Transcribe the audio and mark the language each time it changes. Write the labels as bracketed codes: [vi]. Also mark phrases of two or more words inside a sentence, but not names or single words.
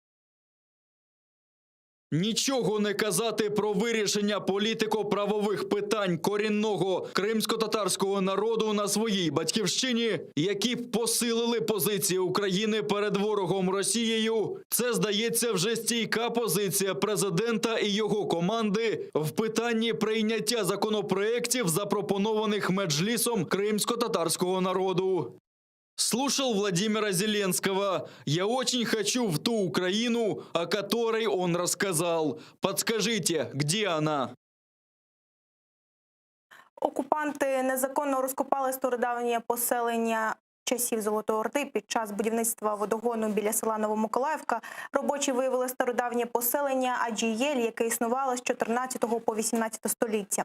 [uk] Нічого не казати про вирішення політико-правових питань корінного кримсько-татарського народу на своїй батьківщині, які б посилили позиції України перед ворогом Росією. Це, здається, вже стійка позиція президента і його команди в питанні прийняття законопроєктів, запропонованих Меджлісом кримсько-татарського народу. [ru] Слушал Владимира Зеленского. Я очень хочу в ту Украину, о которой он рассказал. Подскажите, где она? [uk] Окупанти незаконно розкопали стародавнє поселення часів Золотої Орди під час будівництва водогону біля села Новомиколаївка. Робочі виявили стародавнє поселення Аджієль, яке існувало з 14 по 18 століття.